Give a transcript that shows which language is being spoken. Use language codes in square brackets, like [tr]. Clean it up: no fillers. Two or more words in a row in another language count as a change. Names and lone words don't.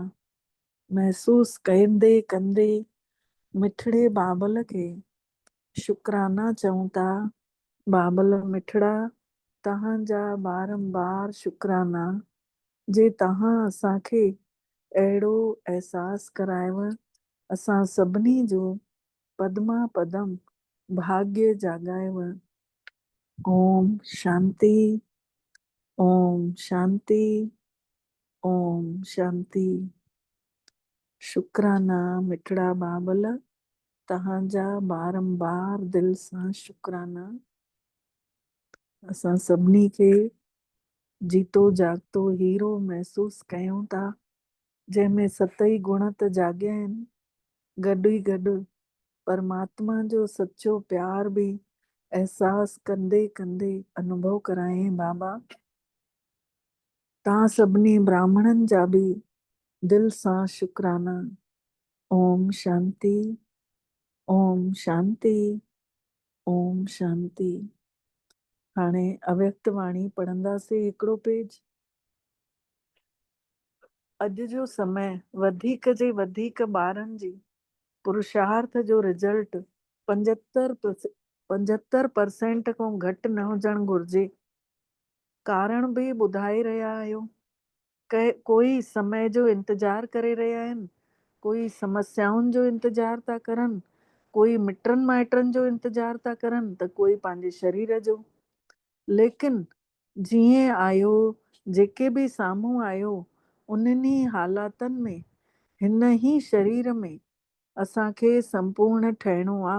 [sd] महसूस कंदे कंदे मिठड़े बाबल खे शुकराना चऊं था। बाबल मिठड़ा, तव्हांजा बारंबार शुकराना जे तव्हां असांखे अहिड़ो अहसासु करायव। असां सभिनी जो पदमा पदम भाग्य जाॻायव। [sa] ओम शांति, ओम शांति, ओम शांति। [sd] शुकराना मिठड़ा बाबल, तव्हांजा बारंबार दिल सां शुकराना। असां सभिनी खे जीतो जागतो हीरो महसूस कयूं था जंहिंमें सतई गुण त जाॻिया आहिनि, गॾु ई गॾु परमात्मा जो सचो प्यार बि एहसास कंदे कंदे अनुभव कराए। बाबा तव्हां सभिनी ब्राह्मणनि जा बि दिल सां शुकराना। [sa] ओम शांति, ओम शांति, ओम शांति। [sd] हाणे अव्यक्त वाणी पढ़ंदासीं हिकिड़ो पेज। अॼु जो समय वधीक जे वधीक ॿारनि जी पुरुषार्थ जो रिजल्ट 75% खां घटि न हुजणु घुरिजे। कारण बि ॿुधाए रहिया आहियो। कोई समय जो इंतजार करे रहिया आहिनि, कोई समस्याउनि जो इंतजार था करनि, कोई मिटनि माइटनि जो इंतजार था करनि, त कोई पंहिंजे शरीर जो। लेकिन जीअं आयो, जेके बि साम्हूं आयो, उन्हनि हालातनि में हिन ई शरीर में असांखे संपूर्ण ठहिणो आहे।